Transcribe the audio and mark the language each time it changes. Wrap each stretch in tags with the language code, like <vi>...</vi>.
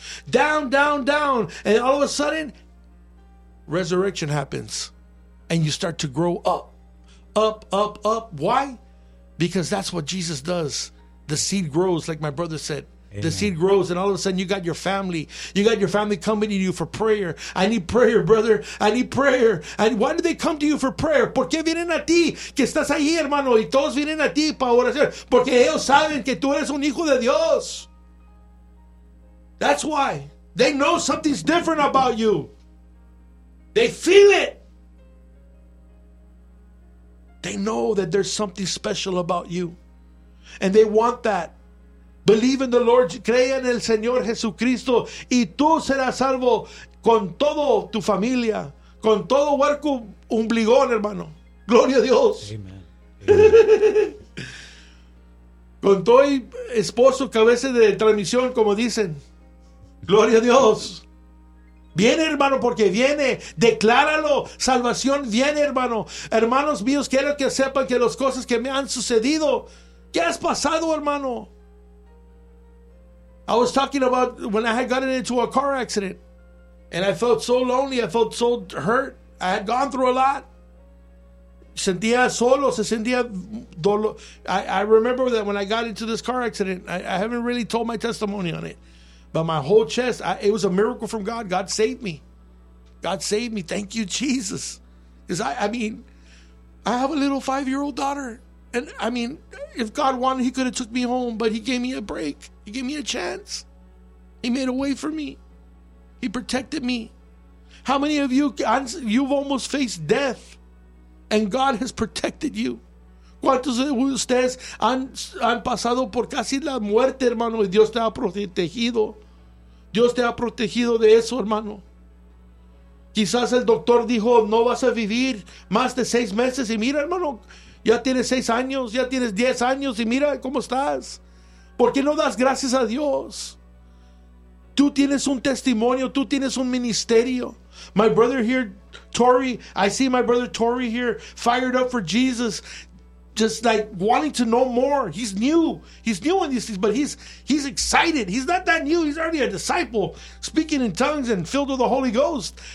<en>Down, down, down. And all of a sudden, resurrection happens, and you start to grow up, up, up, up. Why? Because that's what Jesus does. The seed grows, like my brother said. Amen. The seed grows, and all of a sudden, you got your family. You got your family coming to you for prayer. I need prayer, brother. I need prayer. And why do they come to you for prayer?</en> <es>Porque vienen a ti, que estás ahí, hermano, y todos vienen a ti para oración. Porque ellos saben que tú eres un hijo de Dios.</es> <en>That's why. They know something's different about you. They feel it. They know that there's something special about you. And they want that. Believe in the Lord.</en> <es>Crea en el Señor Jesucristo. Y tú serás salvo con todo tu familia. Con todo huerco umbligón, hermano. Gloria a Dios. Amen. Con todo esposo, cabeza de transmisión, como dicen. Gloria a Dios. Viene, hermano, porque viene. Decláralo. Salvación viene, hermano. Hermanos míos, quiero que sepan que las cosas que me han sucedido. ¿Qué has pasado, hermano?</es> <en>I was talking about when I had gotten into a car accident. And I felt so lonely. I felt so hurt. I had gone through a lot.</en> <es>Sentía solo. Se sentía dolor.</es> <en>I remember that when I got into this car accident, I haven't really told my testimony on it. But my whole chest, it was a miracle from God. God saved me. God saved me. Thank you, Jesus. Because I have a little 5-year-old daughter. And I mean, if God wanted, he could have took me home. But he gave me a break. He gave me a chance. He made a way for me. He protected me. How many of you, you've almost faced death. And God has protected you.</en> <es>¿Cuántos de ustedes han pasado por casi la muerte, hermano? Y Dios te ha protegido. Dios te ha protegido de eso, hermano. Quizás el doctor dijo, no vas a vivir más de 6 meses. Y mira, hermano, ya tienes 6 años, ya tienes 10 años. Y mira cómo estás. ¿Por qué no das gracias a Dios? Tú tienes un testimonio, tú tienes un ministerio.</es> <en>My brother here, Tori, I see my brother Tori here fired up for Jesus. Just like wanting to know more. He's new. He's new in these things, but he's excited. He's not that new. He's already a disciple, speaking in tongues and filled with the Holy Ghost.</en>